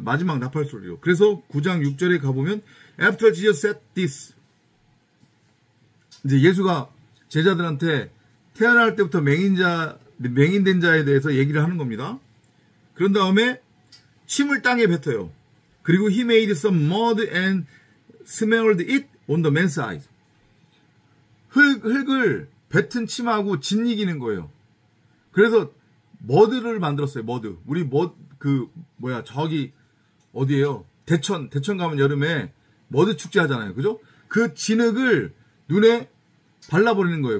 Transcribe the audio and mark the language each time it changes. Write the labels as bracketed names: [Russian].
[Korean] 마지막 나팔소리로. 그래서 9장 6절에 가보면 [English] After Jesus said this, [Korean] 이제 예수가 제자들한테 태어날 때부터 맹인된 자에 대해서 얘기를 하는 겁니다. 그런 다음에 침을 땅에 뱉어요. 그리고 [English] he made some mud and smelled it on the man's eyes. [Korean] 흙을 뱉은 침하고 짓이기는 거예요. 그래서 머드를 만들었어요. 머드. 우리 저기 어디예요? 대천 가면 여름에 머드 축제 하잖아요. 그죠? 그 진흙을 눈에 발라버리는 거예요.